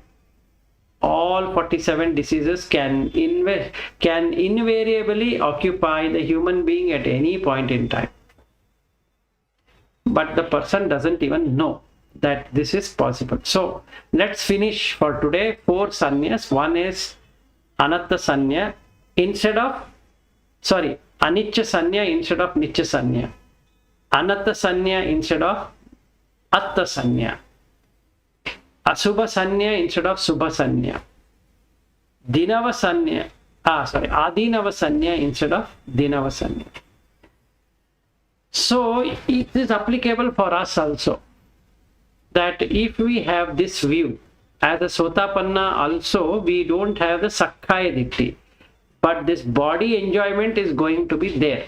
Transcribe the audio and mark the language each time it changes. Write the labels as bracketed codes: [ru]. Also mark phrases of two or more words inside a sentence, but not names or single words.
[en] All 47 diseases can invariably occupy the human being at any point in time. But the person doesn't even know that this is possible. So let's finish for today 4 sannyas. One is [pi] anatta sanya [en] instead of, sorry, [pi] anicca sanya [en] instead of [pi] nicca sanya. Anatta sanya [en] instead of [pi] atta sanya. Asubha sanya [en] instead of [pi] subha sanya. Dinava sanya, adinava sanya [en] instead of [pi] dinava sanya. [en] So it is applicable for us also, that if we have this view, as a Sotapanna also, we don't have the [pi] Sakkaya Ditti, [en] but this body enjoyment is going to be there.